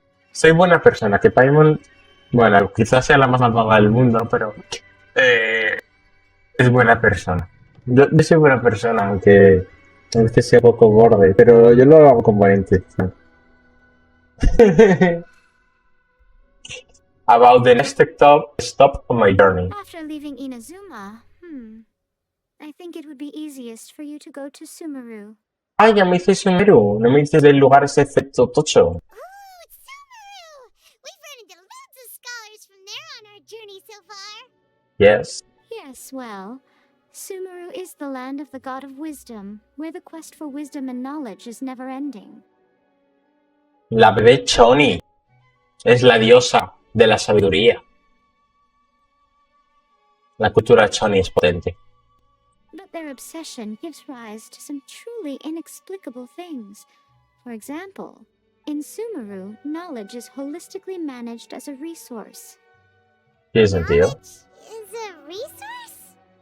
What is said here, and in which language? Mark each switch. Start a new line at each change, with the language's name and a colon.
Spanish: Soy buena persona, que Paimon, bueno, quizás sea la más malvada del mundo, pero es buena persona. Yo soy buena persona, aunque a veces sea un poco borde, pero yo lo hago con buena intención.
English: About the next stop on my journey. After leaving Inazuma, I think it would be easiest for you to go to Sumeru.
Spanish: Ay, ya me dices Sumeru, no me dices del lugar ese efecto tocho.
English: Ooh, it's Sumeru! We've run into loads of scholars from there on our journey so far. Yes. Yes, well, Sumeru is the land of the god of wisdom, where the quest for wisdom and knowledge is never ending.
Spanish: La bebé Choni es la diosa de la sabiduría. La cultura Choni es potente.
English: But their obsession gives rise to some truly inexplicable things. For example, in Sumeru, knowledge is holistically managed as a resource.
Spanish: ¿Tiene sentido?
English: Is a resource?